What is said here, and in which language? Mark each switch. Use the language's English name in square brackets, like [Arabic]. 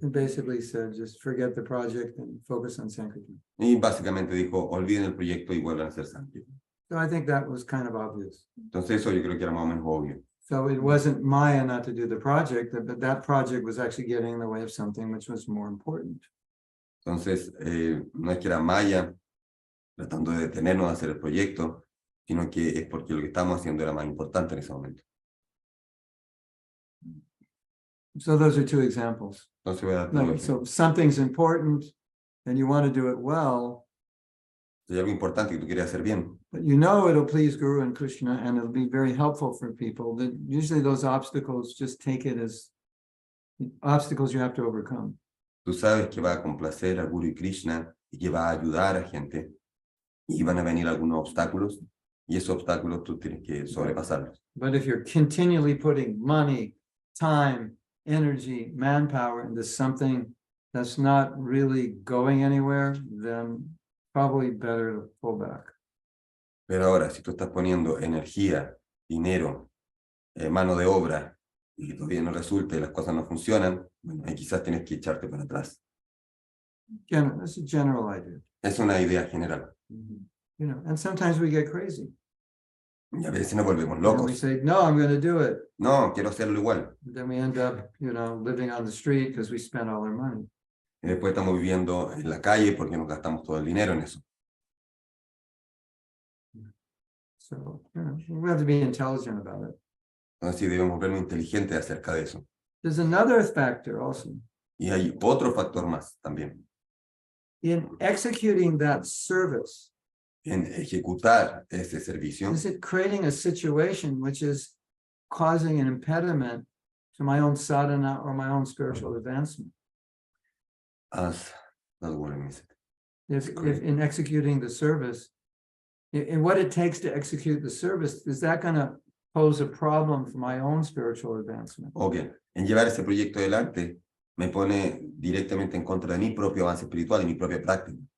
[English] and basically said, just forget the project and focus on Sankirtan. [Spanish] y básicamente dijo, olviden el proyecto y vuelvan a hacer Sankirtan. [English] So I think that was kind of obvious. [Spanish] Entonces eso yo creo que era más o menos obvio. [English] So it wasn't Maya not to do the project, but that project was actually getting in the way of something which was more important. [Spanish] Entonces, no es que era Maya tratando de detenernos de hacer el proyecto, sino que es porque lo que estamos haciendo era más importante en ese momento. [English] So those are 2 examples. [Spanish] Entonces voy a dar [English] Like, so something's important and you want to do it well, [Spanish] hay algo importante que tú quieres hacer bien, [English] but you know it'll please Guru and Krishna and it'll be very helpful for people. That usually those obstacles, just take it as obstacles you have to overcome. [Spanish] tú sabes que va a complacer a Guru y Krishna y que va a ayudar a gente y van a venir algunos obstáculos y esos obstáculos tú tienes que sobrepasarlos. [English] But if you're continually putting money, time, energy, manpower into something that's not really going anywhere, then probably better to pull back. [Spanish] Pero ahora, si tú estás poniendo energía, dinero, mano de obra y todavía no resulta y las cosas no funcionan, bueno, ahí quizás tienes que echarte para atrás. [English] That's a general idea. [Spanish] Es una idea general. [English] You know, and sometimes we get crazy. [Spanish] Y a veces nos volvemos [English] And we [Spanish] locos. [English] say, no, I'm going to do it. [Spanish] No, quiero hacerlo igual. [English] Then we end up, living on the street because we spent all our money. [Spanish] Y después estamos viviendo en la calle porque nos gastamos todo el dinero en eso. [English] So, we have to be intelligent about it. [Spanish] Entonces sí debemos vernos inteligentes acerca de eso. [English] There's another factor also. [Spanish] Y hay otro factor más también. [English] In executing that service, [Spanish] En ejecutar ese servicio, [English] is it creating a situation which is causing an impediment to my own sadhana or my own spiritual advancement. As not worrying me. If in executing the service, in what it takes to execute the service, is that going to pose a problem for my own spiritual advancement? [Spanish] Ok, en llevar ese proyecto adelante me pone directamente en contra de mi propio avance espiritual y mi propia práctica.